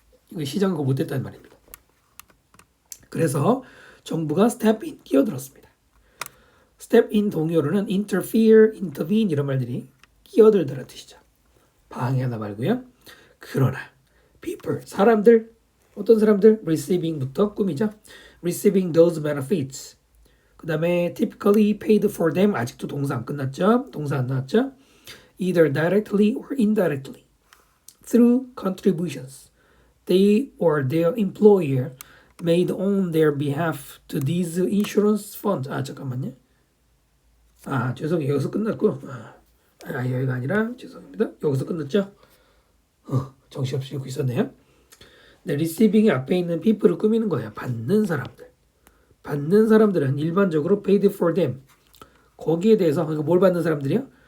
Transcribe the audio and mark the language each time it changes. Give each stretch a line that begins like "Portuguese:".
Korean: 이거 시장은 그거 못했다는 말입니다. 그래서 정부가 step in, 끼어들었습니다. step in 동의어로는 interfere, intervene 이런 말들이 끼어들다라는 뜻이죠. 방해하다 말고요. 그러나 people, 사람들, 어떤 사람들 receiving부터 꾸미죠.
English: receiving those benefits.
Korean: 그 다음에
English: typically paid for them,
Korean: 아직도 동사 안 끝났죠? 동사 안 나왔죠?
English: either directly or indirectly through contributions they or their employer made on their behalf to these insurance funds.
Korean: 아, 잠깐만요. 아, 죄송해요. 여기서 끝났고. 여기가 아니라 죄송합니다. 여기서 끝났죠? 정신없이 읽고 있었네요. 네, receiving이 앞에 있는 people을 꾸미는 거예요. 받는 사람들. 받는 사람들은 일반적으로
English: paid for them.
Korean: 거기에 대해서 뭘 받는 사람들이요?